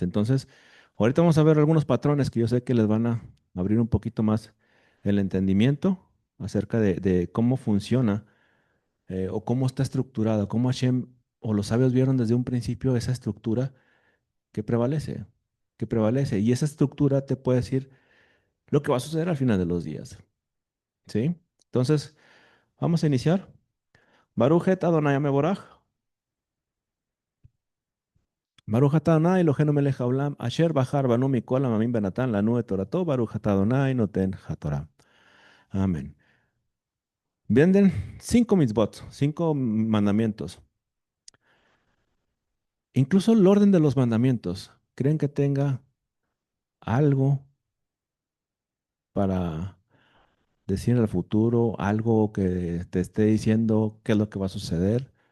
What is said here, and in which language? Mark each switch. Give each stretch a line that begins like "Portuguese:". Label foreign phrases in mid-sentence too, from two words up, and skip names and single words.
Spanish: Entonces, ahorita vamos a ver algunos patrones que yo sé que les van a abrir un poquito más el entendimiento acerca de cómo funciona o cómo está estructurada, cómo Hashem o los sabios vieron desde un principio esa estructura que prevalece, que prevalece. Y esa estructura te puede decir lo que va a suceder al final de los días. ¿Sí? Entonces, vamos a iniciar.
Hebrew: ברוך את אדוני מבורך. ברוך אתה אדוני אלוהינו מלך העולם, אשר בחר בנו מכל העמים ונתן לנו את תורתו, ברוך אתה אדוני נותן התורה.
Spanish: Amén. Vienen 5 mitzvot, 5 mandamientos. Incluso el orden de los mandamientos, ¿creen que tenga algo para decir al futuro, algo que te esté diciendo qué es lo que va a suceder?